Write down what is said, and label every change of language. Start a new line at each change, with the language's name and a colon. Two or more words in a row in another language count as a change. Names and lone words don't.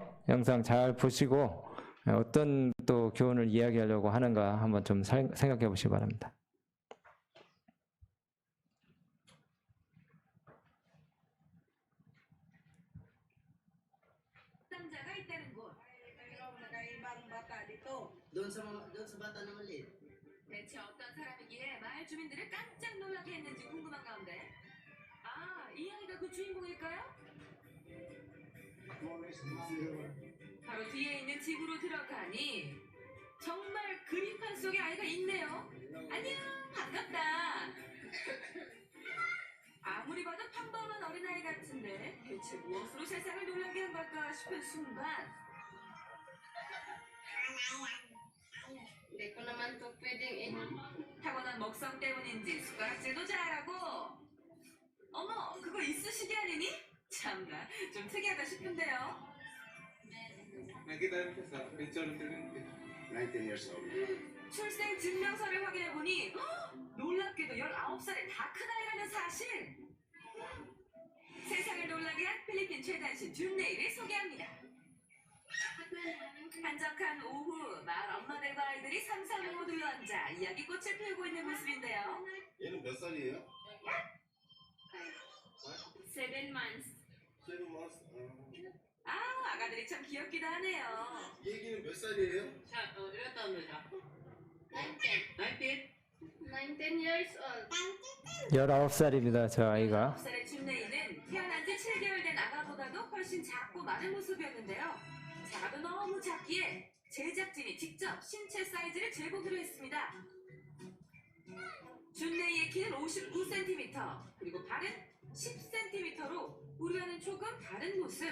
Korean: 영상 잘 보시고 어떤 또 교훈을 이야기하려고 하는가 한번 좀 생각해 보시기 바랍니다. 남자가 있다는 곳.
Filipino: Doon sa bata na maliit.
Korean: 대체 어떤 사람이기에 마을 주민들을 깜짝 놀라게 했는지 궁금한 가운데, 아, 이 아이가 그 주인공일까요? 바로 뒤에 있는 집으로 들어가니 정말 그림판 속에 아이가 있네요. 안녕, 반갑다. 아무리 봐도 평범한 어린아이 같은데 대체 무엇으로 세상을 놀라게 한 걸까 싶은 순간,
Filipino: Hindi ko naman to pwedeng
Korean: 타고난 먹성 때문인지 숟가락질도 잘하고. 어머, 그거 이쑤시개 아니니? 참나, 좀 특이하다 싶은데요.
Filipino: Nakita rin sa picture rin.
English: 19 years old.
Korean: 출생 증명서를 확인해보니 놀랍게도 19살의 다 큰 아이라는 사실. 세상을 놀라게 한 필리핀 최단신 준네이를 소개합니다. 한적한 오후, 마을 엄마들과 아이들이 삼삼오오 둘러앉아 이야기꽃을 피우고 있는 모습인데요. Yan, 몇 살이에요?
English: 7 months. 7 months.
Korean: 아, 아가들이 참 귀엽기도 하네요. 얘기는 몇 살이에요?
Filipino: Siya, ilan taon na siya? 19. 19?
English: 19 years old.
Korean: 19살입니다. 저 아이가. 9살의 준네이는 태어난 지 7개월 된 아가보다도 훨씬 작고 마른 모습이었는데요. 작아도 너무 작기에 제작진이 직접 신체 사이즈를 재보기로 했습니다. 준네이의 키는 59cm, 그리고 발은 10cm로 우리와는 조금 다른 모습.